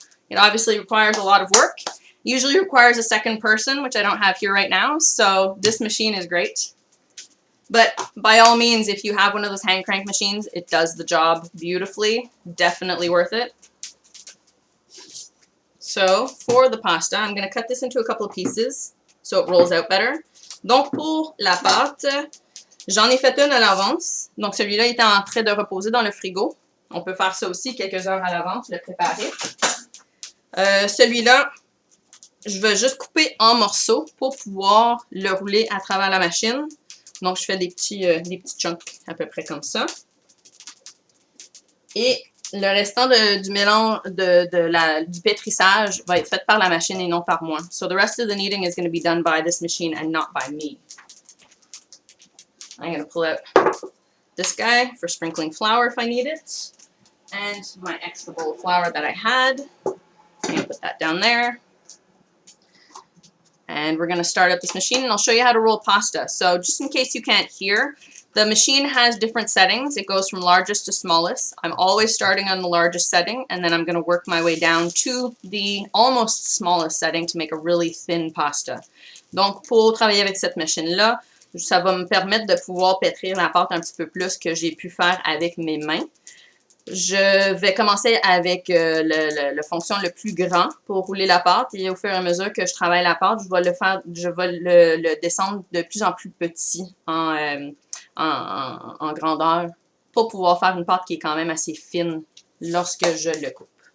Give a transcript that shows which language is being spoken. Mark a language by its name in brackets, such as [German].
[English] It obviously requires a lot of work. Usually requires a second person, which I don't have here right now, so this machine is great. But by all means, if you have one of those hand crank machines, it does the job beautifully. Definitely worth it. So for the pasta, I'm going to cut this into a couple of pieces so it rolls out better. [French] Donc pour la pâte, j'en ai fait une à l'avance. Donc, celui-là était en train de reposer dans le frigo. On peut faire ça aussi quelques heures à l'avance, le préparer. Celui-là, je vais juste couper en morceaux pour pouvoir le rouler à travers la machine. Donc, je fais des petits chunks à peu près comme ça. Et le restant du mélange, du pétrissage va être fait par la machine et non par moi. [English] So, the rest of the kneading is going to be done by this machine and not by me. I'm going to pull out this guy for sprinkling flour if I need it. And my extra bowl of flour that I had. I'm going to put that down there. And we're going to start up this machine and I'll show you how to roll pasta. So just in case you can't hear, the machine has different settings. It goes from largest to smallest. I'm always starting on the largest setting and then I'm going to work my way down to the almost smallest setting to make a really thin pasta. [French] Donc pour travailler avec cette machine-là, ça va me permettre de pouvoir pétrir la pâte un petit peu plus que j'ai pu faire avec mes mains. Je vais commencer avec le fonction le plus grand pour rouler la pâte et au fur et à mesure que je travaille la pâte, je vais le descendre de plus en plus petit en grandeur pour pouvoir faire une pâte qui est quand même assez fine lorsque je le coupe.